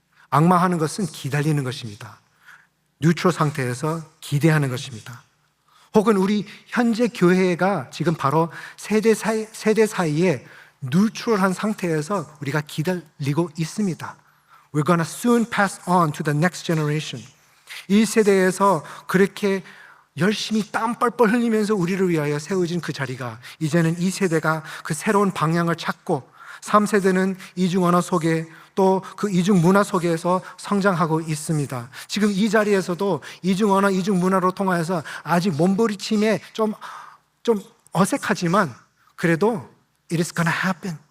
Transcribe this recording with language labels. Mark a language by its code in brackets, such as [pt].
[ko] 앙마하는 것은 기다리는 것입니다. 뉴트럴 상태에서 기대하는 것입니다. 혹은 우리 현재 교회가 지금 바로 세대 사이에 뉴트럴한 상태에서 우리가 기다리고 있습니다. [en] We're gonna soon pass on to the next generation. [ko] 이 세대에서 그렇게 열심히 땀 뻘뻘 흘리면서 우리를 위하여 세워진 그 자리가 이제는 이 세대가 그 새로운 방향을 찾고 3세대는 이중 언어 속에 또 그 이중 문화 속에서 성장하고 있습니다. 지금 이 자리에서도 이중 언어, 이중 문화로 통하여서 아직 몸부림침에 좀 어색하지만 그래도 [en] it is gonna happen.